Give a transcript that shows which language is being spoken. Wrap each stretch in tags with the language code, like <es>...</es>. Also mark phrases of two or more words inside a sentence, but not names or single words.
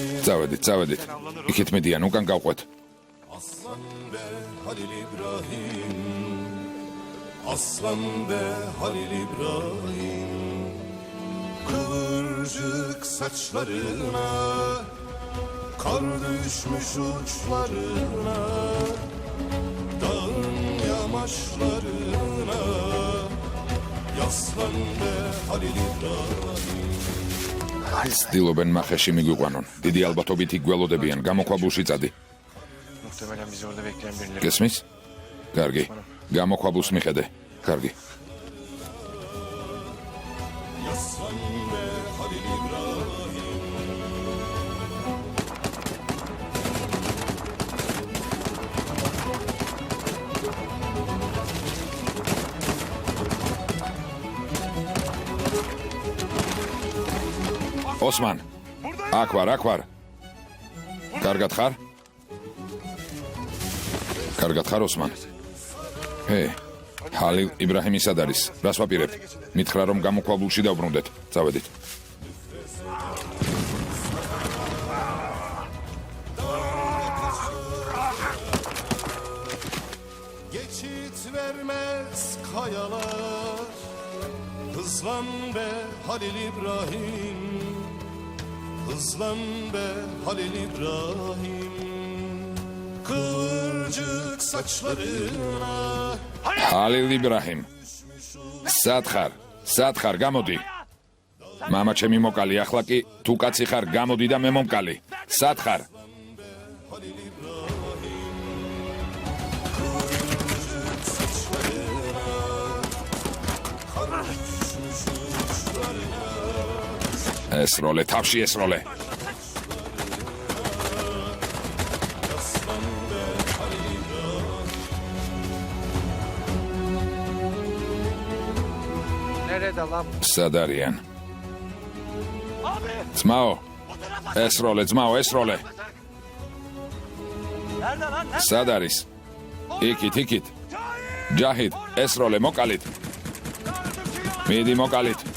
<ka>წავედით. იქით მიდიან, უკან გავყვეთ.</ka> <tr>Aslan be Halil İbrahim Aslan be Halil İbrahim Kıvırcık saçlarına Kar düşmüş uçlarına Dağın yamaçlarına Yaslan be Halil İbrahim</tr> <ka>ცდილობენ მახეში მიგვიყვანონ. დიდი ალბათობით იქ გველოდებიან, გამოქვაბულში წადი.</ka> <tr>Muhtemelen bizi orada bekleyen birileri.</tr> <ka>გესმის? კარგი. გამოქვაბულს მიხედე. კარგი.</ka> <tr>Yaslan be Halil İbrahim</tr> <ka>ოსმან. აქ ვარ. კარგად ხარ? კარგად ხარ, ოსმან? ჰალილ იბრაჰიმი სად არის? რას ვაპირებთ? მითხრა რომ გამოქვაბულში დავბრუნდეთ. წავედით.</ka> <tr>Geçit vermez kayalar Hızlan be Halil İbrahim Hızlan be Halil İbrahim Kıvırcık saçlarına</tr> <ka>ჰალილ იბრაჰიმ. სად ხარ? გამოდი. მამა ჩემი მოკალი, ახლა კი თუ კაცი ხარ, გამოდი და მე მომკალი. სად ხარ? ესროლე, თავში ესროლე.</ka> <tr>Nerede lan?</tr> <ka>სად არიან? ძმაო, ესროლე. სად არის? იქით. ჯაჰიდ, ესროლე, მოკალით. მიდი მოკალით.</ka>